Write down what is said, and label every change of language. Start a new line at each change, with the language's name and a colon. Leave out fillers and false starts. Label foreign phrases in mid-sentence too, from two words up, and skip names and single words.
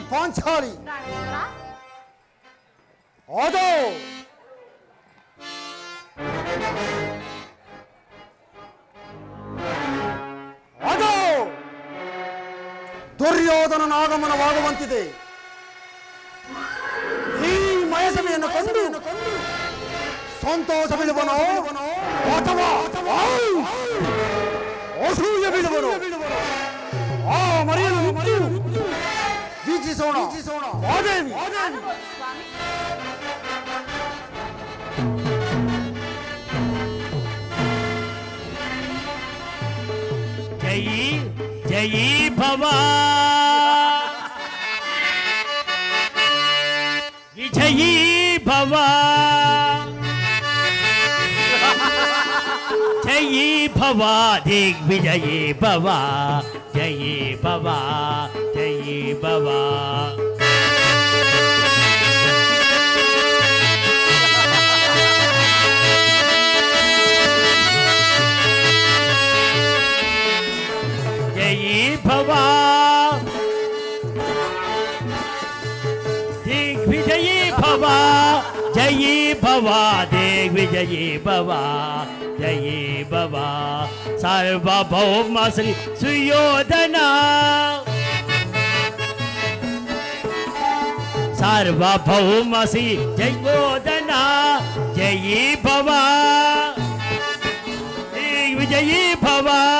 Kannada: ಪಾಂಚಾಲಿ ಅದು ಅದು ದುರ್ಯೋಧನನ ಆಗಮನವಾಗುವಂತಿದೆ. ಈ ಮಯಸಭೆಯನ್ನು ಕಂಡು ಸಂತೋಷ ಬೀಳುವನೋ ಅಥವಾ ಅಸೂಯೆ ಬೀಳುವನೋ ಆ ಮರೆಯನ್ನು ವೀಕ್ಷಿಸೋಣ. ಮಾದೇವಿ
Sanskrit: ಜಯಿ ಜಯಿ ಭವ ವಿಜಯೀ ಭವ ಜಯಿ ಭವ ದಿಗ್ವಿಜಯೀ ಭವ ಜಯಿ ಭವ ಜಯಿ ಭವ भवा दिग्विजयी भवा जयी भवा दिग्विजयी भवा जयी भवा सार्वभौम श्री सुयोधना सार्वभौम श्री जयोधना जयी भवा दिग्विजयी भवा